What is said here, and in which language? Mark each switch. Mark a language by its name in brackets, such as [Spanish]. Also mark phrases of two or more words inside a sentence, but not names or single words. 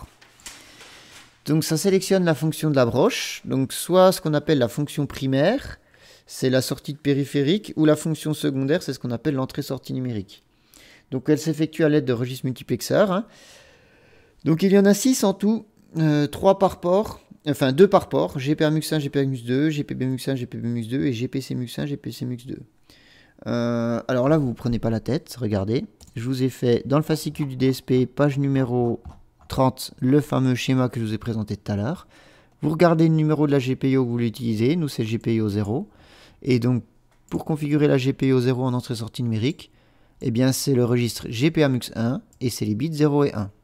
[French] Donc ça sélectionne la fonction de la broche, donc soit ce qu'on appelle la fonction primaire, c'est la sortie de périphérique, ou la fonction secondaire, c'est ce qu'on appelle l'entrée-sortie numérique. Donc elle s'effectue à l'aide de registres multiplexeurs. Hein. Donc il y en a 6 en tout, 3 par port, enfin 2 par port, GPA-MUX1, GPA-MUX2, GPB-MUX1, GPB-MUX2 et GPC-MUX1, GPC-MUX2. Alors là, vous ne prenez pas la tête, regardez. Je vous ai fait dans le fascicule du DSP, page numéro 30, le fameux schéma que je vous ai présenté tout à l'heure. Vous regardez le numéro de la GPIO que vous voulez utiliser, nous c'est GPIO 0. Et donc, pour configurer la GPIO 0 en entrée-sortie numérique, eh bien c'est le registre GPA-MUX1 et c'est les bits 0 et 1.